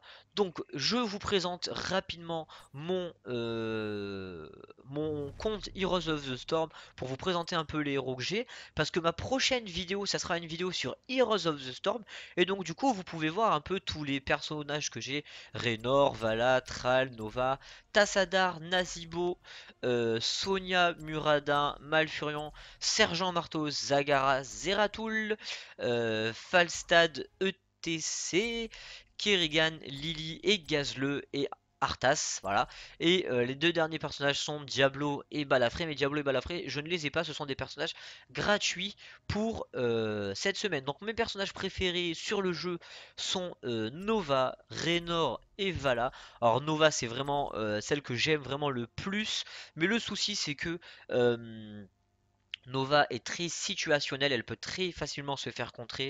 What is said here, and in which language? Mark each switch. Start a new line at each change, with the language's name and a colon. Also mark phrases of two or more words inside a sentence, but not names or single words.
French: Donc je vous présente rapidement mon compte Heroes of the Storm pour vous présenter un peu les héros que j'ai. Parce que ma prochaine vidéo, ça sera une vidéo sur Heroes of the Storm. Et donc du coup, vous pouvez voir un peu tous les personnages que j'ai. Raynor, Vala, Thrall, Nova, Tassadar, Nazibo, Sonia, Muradin, Malfurion, Sergent Marteau, Zagara, Zeratul, Falstad, TC, Kerrigan, Lily et Gazle et Arthas, voilà. Et les deux derniers personnages sont Diablo et Balafré, mais Diablo et Balafré, je ne les ai pas, ce sont des personnages gratuits pour cette semaine. Donc mes personnages préférés sur le jeu sont Nova, Raynor et Vala. Alors Nova c'est vraiment celle que j'aime vraiment le plus, mais le souci c'est que Nova est très situationnelle, elle peut très facilement se faire contrer.